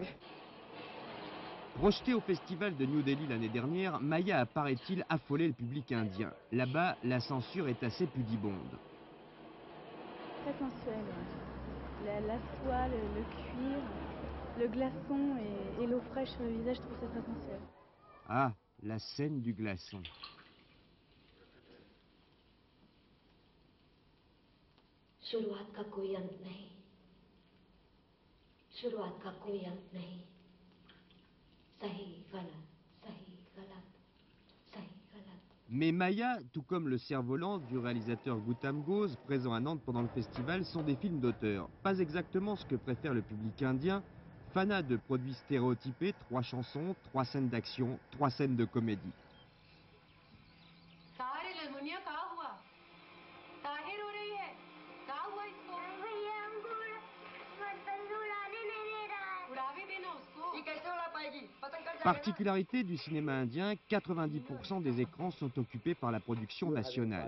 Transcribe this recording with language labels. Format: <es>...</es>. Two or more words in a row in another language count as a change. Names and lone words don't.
<fr>Projeté au festival de New Delhi l'année dernière, Maya a, paraît-il, affolé le public indien. Là-bas, la censure est assez pudibonde. Très sensuel, ouais. La soie, le cuir, le glaçon et l'eau fraîche sur le visage, je trouve ça très sensuel. Ah, la scène du glaçon.</fr> <hi>शुरुआत का कोई अंत नहीं, शुरुआत का कोई अंत नहीं, सही गलत, सही गलत, सही गलत.</hi> <fr>Mais Maya, tout comme Le Cerf-Volant du réalisateur Gautam Ghose, présent à Nantes pendant le festival, sont des films d'auteur. Pas exactement ce que préfère le public indien, fanat de produits stéréotypés, 3 chansons, 3 scènes d'action, 3 scènes de comédie. Particularité du cinéma indien, 90% des écrans sont occupés par la production nationale.</fr>